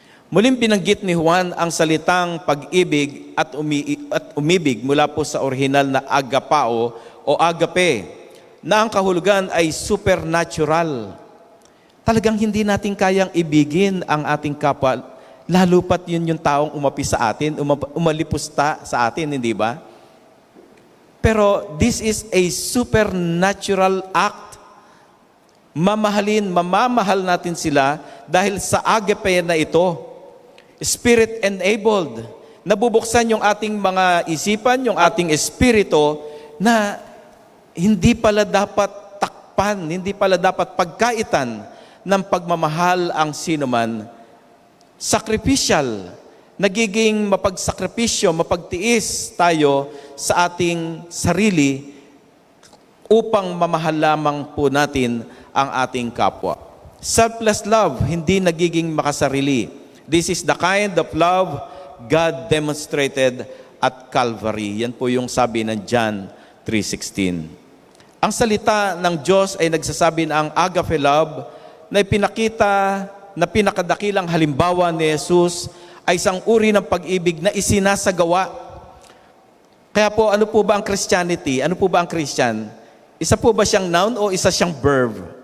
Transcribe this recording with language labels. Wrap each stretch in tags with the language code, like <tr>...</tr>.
<tl>Muling binanggit ni Juan ang salitang pag-ibig at umibig mula po sa orihinal na agapao o agape, na ang kahulugan ay supernatural. Talagang hindi natin kayang ibigin ang ating kapwa, lalo pat yun yung taong umapi sa atin, umalipusta sa atin, hindi ba?</tl> <en>Pero this is a supernatural act.</en> <tl>Mamamahal natin sila dahil sa agape na ito.</tl> <en>Spirit-enabled.</en> <tl>Nabubuksan yung ating mga isipan, yung ating espiritu na hindi pala dapat takpan, hindi pala dapat pagkaitan ng pagmamahal ang sinuman. Sacrificial. Nagiging mapagsakripisyo, mapagtiis tayo sa ating sarili upang mamahal lamang po natin ang ating kapwa.</tl> <en>Selfless love,</en> <tl>hindi nagiging makasarili.</tl> <en>This is the kind of love God demonstrated at Calvary.</en> <tl>Yan po yung sabi ng John 3:16. Ang salita ng Diyos ay nagsasabi na ang agape love na ipinakita na pinakadakilang halimbawa ni Jesus ay isang uri ng pag-ibig na isinasagawa. Kaya po, ano po ba ang Christianity? Ano po ba ang Christian? Isa po ba siyang noun o isa siyang verb?</tl>